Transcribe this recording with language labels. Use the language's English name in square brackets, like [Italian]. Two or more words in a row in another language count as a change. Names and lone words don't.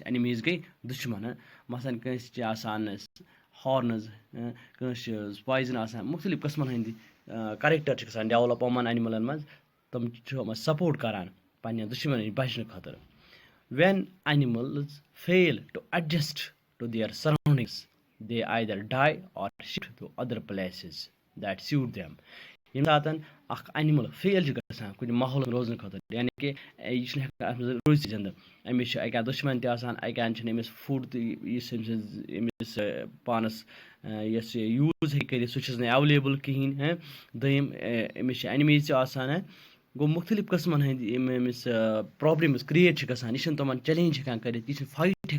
[Kashmiri] एनिमीज गई दुश्मन मसन कंस हॉर्नस कंस पॉइजन मुख्तलिफ कस्मन हंद [English] character develop [Kashmiri] यमन एनिमलन मज तम सपोर्ट करान पन्ने दुश्मन नश बचने खतर. [English] When animals fail to adjust to their surroundings, they either die or shift to other places that suit them. [Kashmiri] ییٚمہِ ساتہٕ اکھ [English] animal fail [Kashmiri] چھُ گژھان کُنہِ ماحولَس روزنہٕ خٲطرٕ یعنی کہِ یہِ چھُنہٕ ہٮ۪کان اَتھ منٛز روٗزِتھ زِندٕ أمِس چھُ اَکہِ اَنٛدٕ دُشمَن تہِ آسان اَکہِ اَنٛدٕ چھِنہٕ أمِس فُڈ تہِ یُس أمۍ سٕنٛز أمِس پانَس یۄس یہِ یوٗز ہیٚکہِ کٔرِتھ سُہ چھُس نہٕ ایویلیبٕل کِہیٖنۍ دوٚیِم أمِس چھِ اَنِمیٖز تہِ آسان گوٚو مُختٔلِف قٕسمَن ہٕنٛدۍ یِم أمِس [English] problems create [Kashmiri] چھِ گژھان یہِ چھِنہٕ تِمَن چیلینج ہٮ۪کان کٔرِتھ یہِ چھِنہٕ فایٹ ہٮ۪کان